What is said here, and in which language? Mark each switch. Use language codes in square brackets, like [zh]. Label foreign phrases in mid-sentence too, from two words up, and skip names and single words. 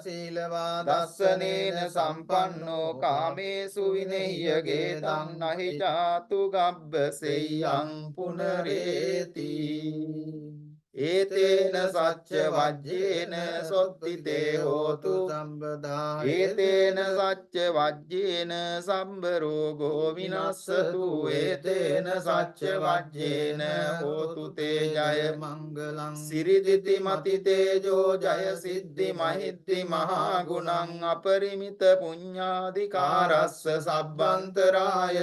[pi] සීලවා දස්සනේන සම්පන්නෝ කාමේසු විනෙය්‍යගේතං නහි චාතු ගබ්බසෙය්‍යං පුනරේති ඒතේන සච්ච වජ්ජේන සොත්තිතේ හෝතු සම්බදා ඒතේන සච්ච වජ්ජේන සම්බරෝගෝ විනස්සතු ඒතේන සච්ච වජ්ජේන හෝතු තේ ජය මංගලං සිරිදිති මති තේජෝ ජය සිද්ධි මහිද්දි මහා ගුණං අපරිමිත පුඤ්ඤාධිකාරස්ස සබ්බන්තරාය